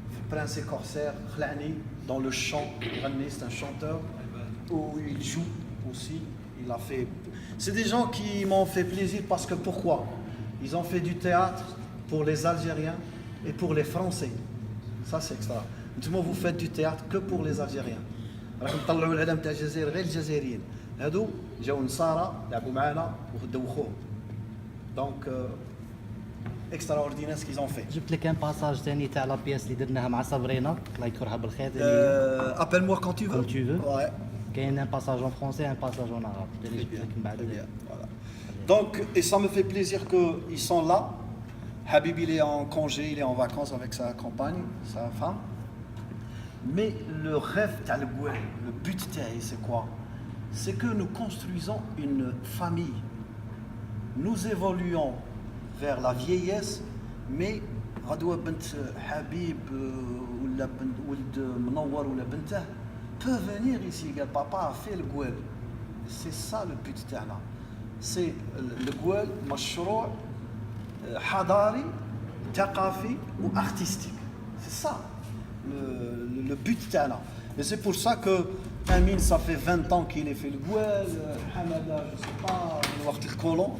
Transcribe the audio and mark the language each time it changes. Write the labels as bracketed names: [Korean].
[French] Prince et Corsaire, Khlani, dans le chant. C'est un chanteur où il joue aussi. Il a fait. C'est des gens qui m'ont fait plaisir parce que pourquoi? Ils ont fait du théâtre pour les Algériens et pour les Français. Ça c'est extra. Vous faites du théâtre que pour les Algériens. [Arabic] راكم طلعوا العلم تاع الجزائر غير الجزائريين. هادو جاو نصارى لعبوا معنا وخداو خوهم. دونك [French] extraordinaire ce qu'ils ont fait. [Arabic] جبت لك ان باساج ثاني تاع لا بياس اللي درناها مع صابرينا الله يذكرها بالخير. [French] Appelle-moi quand tu veux. Quand tu veux. Ouais. [Arabic] كاين ان باساج [French] en français, un passage en arabe. Voilà. Donc, et ça me fait plaisir qu'ils sont là. Habib, il est en congé, il est en vacances avec sa compagne, sa femme. Mais le rêve, le but, c'est quoi? C'est que nous construisons une famille. Nous évoluons vers la vieillesse, mais [Arabic] غدوة بنت حبيب ولا بنت ولد منور ولا بنته [French] peut venir ici. Papa a fait le Gouel. C'est ça le but [Arabic] تاعنا. [French] C'est le Gouel [Arabic] مشروع حضاري ثقافي و [French] artistique. C'est ça le but [Arabic] تاعنا. [French] Et c'est pour ça que Amine, ça fait 20 ans qu'il a fait le Gouel. Hamada, je sais pas, [Arabic] من وقت الكولون.